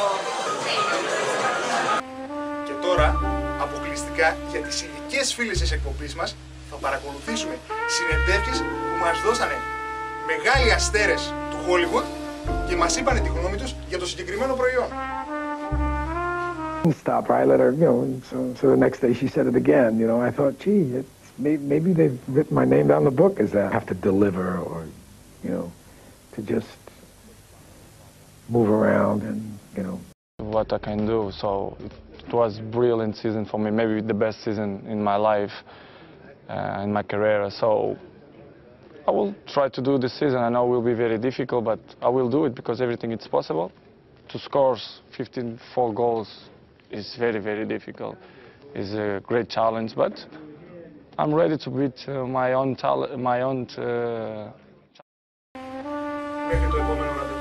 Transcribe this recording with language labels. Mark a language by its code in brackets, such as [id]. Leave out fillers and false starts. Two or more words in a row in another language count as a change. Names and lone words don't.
[el] Και τώρα, αποκλειστικά για τις ειδικές φίλες της εκπομπής μας, θα παρακολουθήσουμε συνεντεύξεις που μας δώσανε μεγάλοι αστέρες του Hollywood και μας είπανε τη γνώμη τους για το συγκεκριμένο προϊόν. [en] Stop. I let her, so the next day she said it again. I thought, gee, maybe they've written my name down the book as that. I have to deliver or, to just move around and, What I can do, so it was brilliant season for me, maybe the best season in my life, in my career. So I will try to do this season. I know it will be very difficult, but I will do it because everything is possible. To score 15 goals is very, very difficult. It's a great challenge, but I'm ready to beat my own talent, [el] Μέχρι το επόμενο